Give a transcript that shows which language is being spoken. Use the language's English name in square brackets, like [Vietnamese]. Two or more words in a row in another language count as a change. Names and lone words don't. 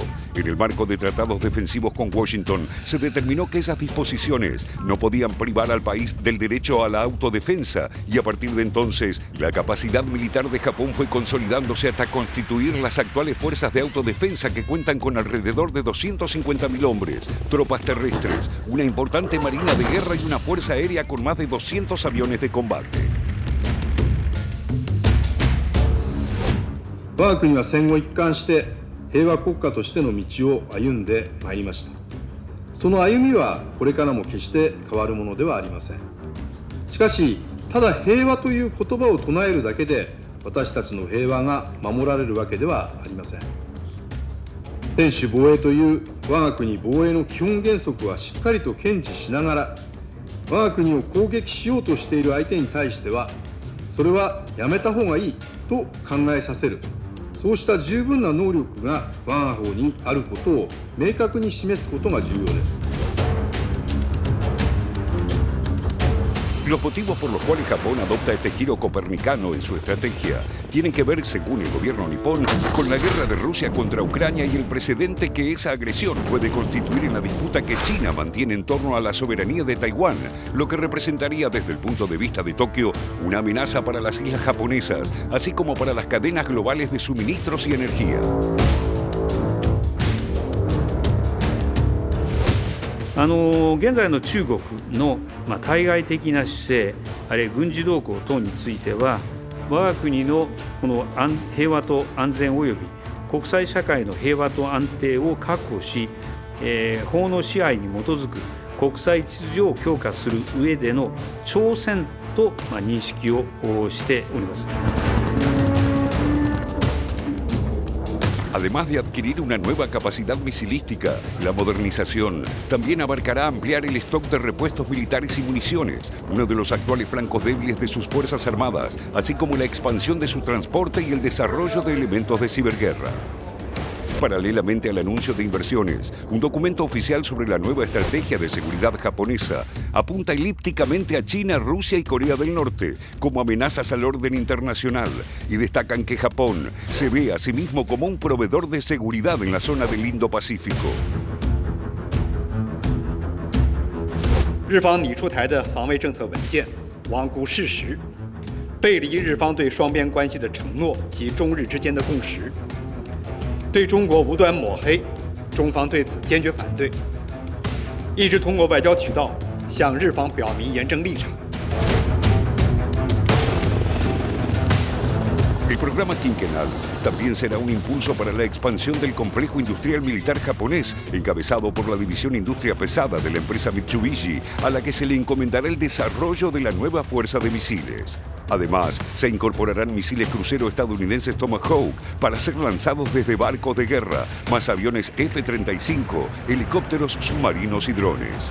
[Spanish] En el marco de tratados defensivos con Washington, se determinó que esas disposiciones no podían privar al país del derecho a la autodefensa, y a partir de entonces la capacidad militar de Japón fue consolidándose hasta constituir las actuales fuerzas de autodefensa, que cuentan con alrededor de 250.000 hombres, tropas terrestres, una importante marina de guerra y una fuerza aérea con más de 200 aviones de combate. [Japanese] 我が国は戦後一貫して平和国家としての道を歩んでまいりました。その歩みはこれからも決して変わるものではありません。しかし、ただ平和という言葉を唱えるだけで私たちの平和が守られるわけではありません。専守防衛という我が国防衛の基本原則はしっかりと堅持しながら、我が国を攻撃しようとしている相手に対しては、それはやめた方がいいと考えさせる、そうした十分な能力が我が方にあることを明確に示すことが重要です。 [Spanish] Los motivos por los cuales Japón adopta este giro copernicano en su estrategia tienen que ver, según el gobierno nipón, con la guerra de Rusia contra Ucrania y el precedente que esa agresión puede constituir en la disputa que China mantiene en torno a la soberanía de Taiwán, lo que representaría desde el punto de vista de Tokio una amenaza para las islas japonesas, así como para las cadenas globales de suministros y energía. [Japanese] 現在の中国の対外的な姿勢、あるいは軍事動向等については、我が国のこの平和と安全及び国際社会の平和と安定を確保し、法の支配に基づく国際秩序を強化する上での挑戦と認識をしております。 [Spanish] Además de adquirir una nueva capacidad misilística, la modernización también abarcará ampliar el stock de repuestos militares y municiones, uno de los actuales flancos débiles de sus Fuerzas Armadas, así como la expansión de su transporte y el desarrollo de elementos de ciberguerra. Paralelamente al anuncio de inversiones, un documento oficial sobre la nueva estrategia de seguridad japonesa apunta elípticamente a China, Rusia y Corea del Norte como amenazas al orden internacional y destacan que Japón se ve a sí mismo como un proveedor de seguridad en la zona del Indo-Pacífico. [Chinese] 日方拟出台的防卫政策文件罔顾事实，背离日方对双边关系的承诺及中日之间的共识。对中国无端抹黑，中方对此坚决反对，一直通过外交渠道向日方表明严正立场。 [Spanish] El programa quinquenal también será un impulso para la expansión del complejo industrial militar japonés, encabezado por la División Industria Pesada de la empresa Mitsubishi, a la que se le encomendará el desarrollo de la nueva fuerza de misiles. Además, se incorporarán misiles crucero estadounidenses Tomahawk para ser lanzados desde barcos de guerra, más aviones F-35, helicópteros submarinos y drones.